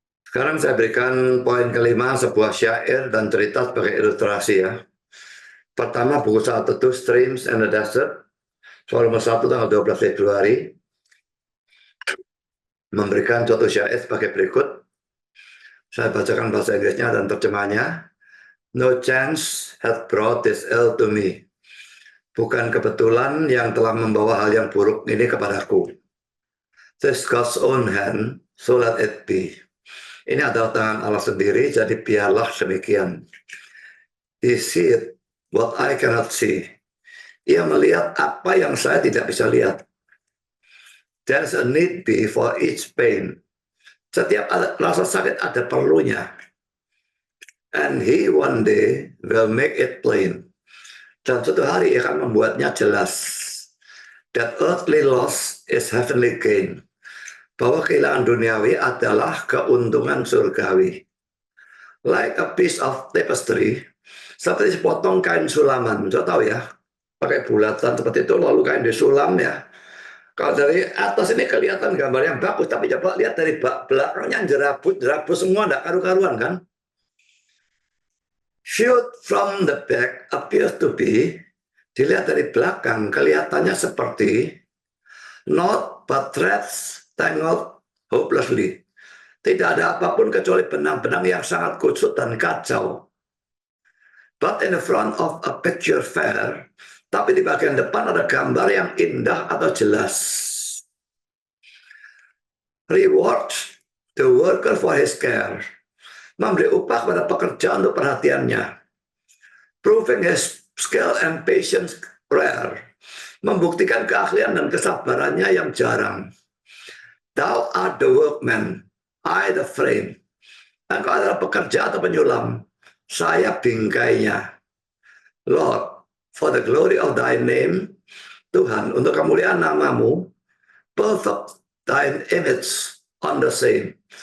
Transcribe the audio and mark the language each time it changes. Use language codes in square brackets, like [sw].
[id] Sekarang saya berikan poin kelima, sebuah syair dan cerita sebagai ilustrasi ya. Pertama, buku 1 itu Streams and the Desert, volume 1 tanggal 12 Februari, memberikan suatu syair sebagai berikut. Saya bacakan bahasa Inggrisnya dan terjemahnya. [en] No chance had brought this ill to me. [id] Bukan kebetulan yang telah membawa hal yang buruk ini kepadaku. [en] This God's own hand, so let it be. [id] Ini adalah tangan Allah sendiri, jadi biarlah demikian. [en] He see it, what I cannot see. [id] Ia melihat apa yang saya tidak bisa lihat. [en] There's a need be for each pain. [id] Setiap rasa sakit ada perlunya. [en] And he one day will make it plain. [id] Dan suatu hari akan membuatnya jelas. [en] That earthly loss is heavenly gain. [id] Bahwa kehilangan duniawi adalah keuntungan surgawi. [en] Like a piece of tapestry, [id] seperti sepotong kain sulaman. Saya tahu ya, pakai bulatan seperti itu lalu kain disulam ya. Kalau dari atas ini kelihatan gambar yang bagus, tapi coba lihat dari belakangnya jerabut semua, enggak karu-karuan kan? [en] Viewed from the back appears to be, [id] dilihat dari belakang kelihatannya seperti [en] not but threads tangled hopelessly. [id] Tidak ada apapun kecuali benang-benang yang sangat kusut dan kacau. [en] But in the front of a picture fair, [id] tapi di bagian depan ada gambar yang indah atau jelas. [en] Rewards the worker for his care. [id] Memberi upah pada pekerja untuk perhatiannya. [en] Proving his skill and patience rare. [id] Membuktikan keahlian dan kesabarannya yang jarang. [en] Thou art the workman, I the frame. [id] Engkau adalah pekerja atau penyulam, saya bingkainya. [en] Lord, for the glory of thy name, [id] Tuhan, untuk kemuliaan namamu, [en] perfect thine image on the same.